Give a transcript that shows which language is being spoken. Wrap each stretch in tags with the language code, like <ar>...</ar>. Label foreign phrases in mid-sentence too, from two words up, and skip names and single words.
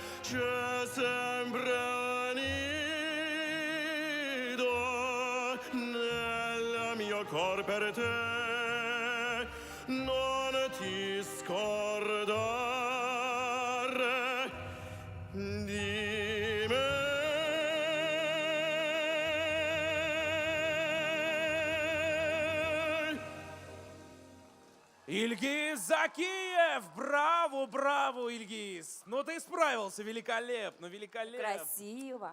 <it>c'è sempre nido nel mio cor per te, non ti scordare di me.</it> <ru>Ильгиз Закиев! Браво, браво, Ильгиз! Ну ты справился, великолепно, великолепно. Красиво.</ru>